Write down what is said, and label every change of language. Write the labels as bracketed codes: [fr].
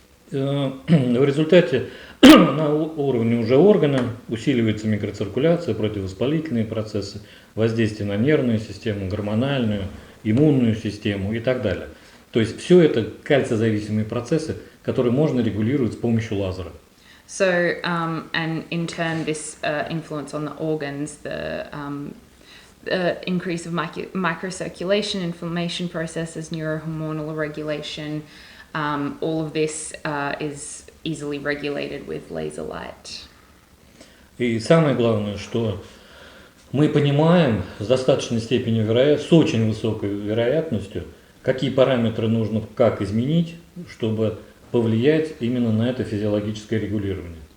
[ru] В результате на уровне уже органа усиливается микроциркуляция, противовоспалительные процессы, воздействие на нервную систему, гормональную, иммунную систему и так далее. То есть все это кальцизависимые процессы, которые можно регулировать с помощью лазера. [en] So, and in turn, this influence on the organs, the increase of microcirculation, inflammation processes, neurohormonal regulation, all of this is easily regulated with laser light. [ru] И самое главное, что мы понимаем с достаточной степенью вероятности, с очень высокой вероятностью, какие параметры нужно как изменить, чтобы повлиять именно на это физиологическое регулирование.